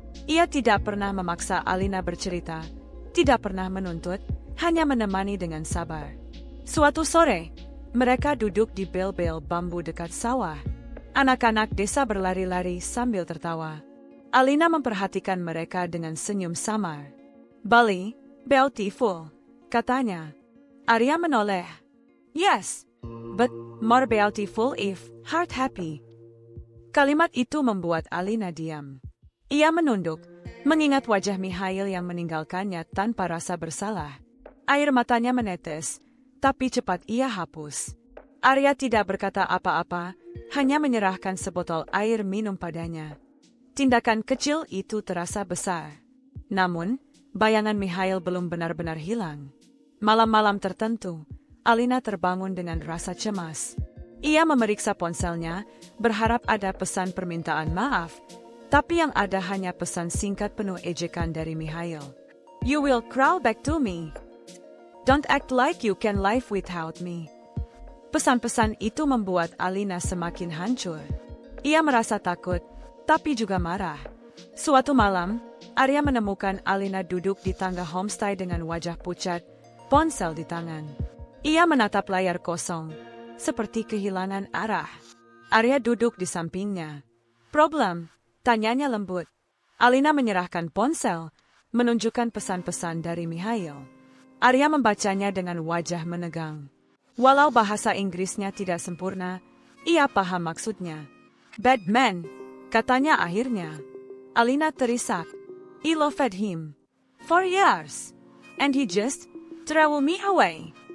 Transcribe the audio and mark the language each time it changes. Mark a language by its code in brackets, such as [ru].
[id] Ia tidak pernah memaksa Alina bercerita, tidak pernah menuntut, hanya menemani dengan sabar. Suatu sore, mereka duduk di bel-bel bambu dekat sawah. Anak-anak desa berlari-lari sambil tertawa. Alina memperhatikan mereka dengan senyum samar. Bali, beautiful, katanya. Arya menoleh. [en] Yes, but more beautiful if heart happy. [id] Kalimat itu membuat Alina diam. Ia menunduk, mengingat wajah Mihail yang meninggalkannya tanpa rasa bersalah. Air matanya menetes, tapi cepat ia hapus. Arya tidak berkata apa-apa, hanya menyerahkan sebotol air minum padanya. Tindakan kecil itu terasa besar. Namun, bayangan Mihail belum benar-benar hilang. Malam-malam tertentu, Alina terbangun dengan rasa cemas. Ia memeriksa ponselnya, berharap ada pesan permintaan maaf, tapi yang ada hanya pesan singkat penuh ejekan dari Mikhail. [en] You will crawl back to me. Don't act like you can live without me. [id] Pesan-pesan itu membuat Alina semakin hancur. Ia merasa takut, tapi juga marah. Suatu malam, Arya menemukan Alina duduk di tangga homestay dengan wajah pucat, ponsel di tangan. Ia menatap layar kosong, seperti kehilangan arah. Arya duduk di sampingnya. Problem? Tanyanya lembut. Alina menyerahkan ponsel, menunjukkan pesan-pesan dari Mikhail. Arya membacanya dengan wajah menegang. Walau bahasa Inggrisnya tidak sempurna, ia paham maksudnya. [en] Bad man, [id] katanya akhirnya. Alina terisak. [en] I loved him. For years. And he just threw me away.